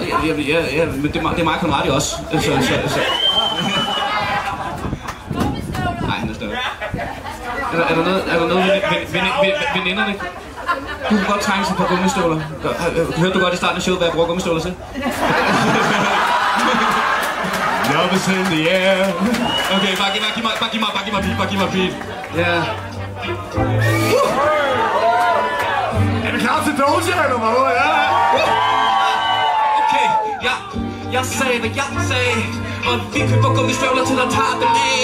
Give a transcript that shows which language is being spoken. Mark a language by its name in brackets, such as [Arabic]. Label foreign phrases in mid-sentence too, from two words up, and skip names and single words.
[Danish] Ja, men det er mig og Conradi også. Nej, han er større. Er der noget veninderne? Du kan godt trænge sig på gummistøvler. Hørte du godt i starten af showet, hvad jeg bruger gummistøvler til? [English] Love is in the air. [Danish] Okay, bare giv mig beat. Ja. Er vi klar til Doja, eller hvad? Ja. Okay, jeg sagde, hvad jeg sagde. Og vi køber gummistøvler til at tage dem af.